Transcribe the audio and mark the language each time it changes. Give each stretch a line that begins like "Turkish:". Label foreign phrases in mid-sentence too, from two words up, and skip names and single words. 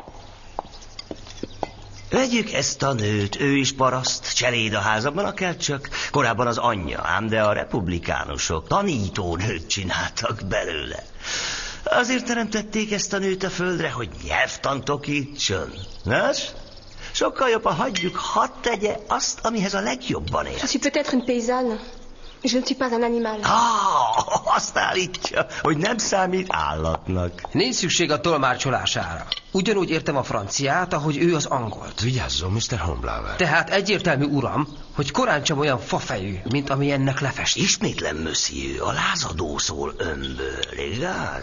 Hungarian: Vegyük ezt a nőt, ő is paraszt, cseléd a házabban, akárcsak korábban az anyja, ám de a republikánusok tanítónőt csináltak belőle. Azért teremtették ezt a nőt a földre, hogy nyelvtant okítson. Nos? Sokkal jobb, ha hagyjuk, hadd tegye azt, amihez a legjobban ér.
French: Je suis peut-être une paysanne. Je ne suis pas un animal.
Hungarian: Azt állítja, hogy nem számít állatnak. Nincs szükség a tolmácsolására. Ugyanúgy értem a franciát, ahogy ő az angolt. Vigyázzon, Mr. Hornblower. Tehát egyértelmű, uram, hogy korán sem olyan fafejű, mint ami ennek lefest. Ismétlem, monsieur, a lázadó szól önből, igaz?